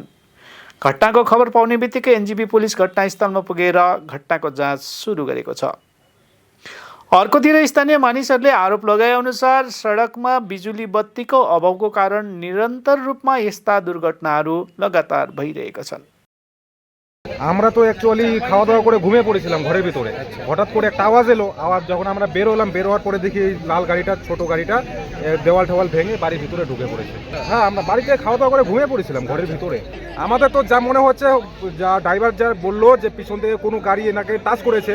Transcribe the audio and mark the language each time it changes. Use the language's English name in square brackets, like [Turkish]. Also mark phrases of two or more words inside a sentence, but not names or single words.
[Nepali] घटनाको खबर पाउने बित्तिकै एनजेपी पुलिस घटनास्थलमा पुगेर घटनाको जाँच सुरु गरेको छ। अर्कोतिर स्थानीय मानिसहरूले आरोप लगाए अनुसार सडकमा बिजुली बत्तीको अभावको कारण निरन्तर रूपमा यस्ता दुर्घटनाहरू लगातार भइरहेका छन्। [Bangla] আমরা তো অ্যাকচুয়ালি খাওয়া দাওয়া করে ঘুমিয়ে পড়েছিলাম ঘরের ভিতরে। হঠাৎ করে একটা আওয়াজ এলো। আওয়াজ যখন আমরা বের হলাম, বের হওয়ার পরে দেখি লাল গাড়িটা, ছোট গাড়িটা দেওয়াল ঠেওয়াল ভেঙে বাড়ির ভিতরে ঢুকে পড়েছে। হ্যাঁ, আমরা বাড়িতে খাওয়া দাওয়া করে ঘুমিয়ে পড়েছিলাম ঘরের ভিতরে। আমাদের তো যা মনে হচ্ছে, যা ড্রাইভার যা বললো যে পিছন থেকে কোনো গাড়ি এনাকে টাচ করেছে।